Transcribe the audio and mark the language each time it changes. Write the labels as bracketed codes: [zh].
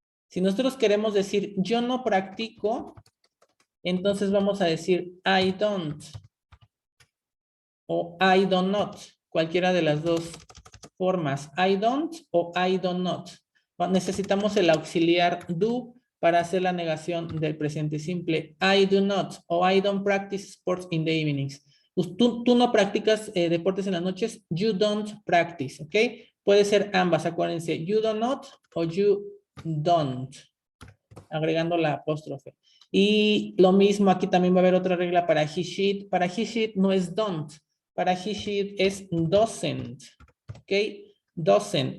[es] Si nosotros queremos decir yo no practico, entonces vamos a decir [en] I don't [es] o [en] I do not, [es] cualquiera de las dos formas, I don't o I do not. Necesitamos el auxiliar do para hacer la negación del presente simple. [en] I do not o I don't practice sports in the evenings. [es] Tú no practicas deportes en las noches, [en] you don't practice, [es] ¿ok? Puede ser ambas, acuérdense, [en] you do not [es] o [en] you don't, [es] agregando la apóstrofe. Y lo mismo, aquí también va a haber otra regla para [en] he, she. [es] Para [en] he, she [es] no es don't. Para he, she es doesn't. ¿Ok? Doesn't.